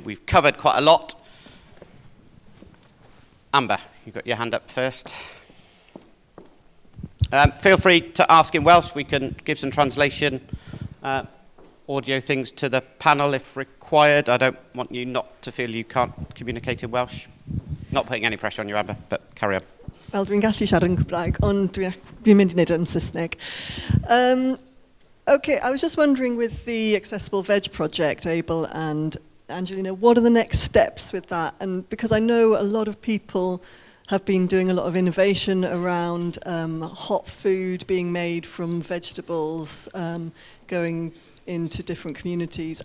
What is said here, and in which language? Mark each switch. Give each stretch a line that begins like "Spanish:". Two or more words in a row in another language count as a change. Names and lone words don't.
English: We've covered quite a lot. Amber, you've got your hand up first. Feel free to ask in Welsh. We can give some translation, audio things to the panel if required. I don't want you not to feel you can't communicate in Welsh. Not putting any pressure on you, Amber, but carry on.
Welsh: Wel, dwi'n gallu siarad yn Cymraeg, ond dwi'n mynd i wneud yn Saesneg.
English: Okay, I was just wondering with the Accessible Veg Project, Abel and Angelina, what are the next steps with that? And because I know a lot of people have been doing a lot of innovation around hot food being made from vegetables, going into different communities.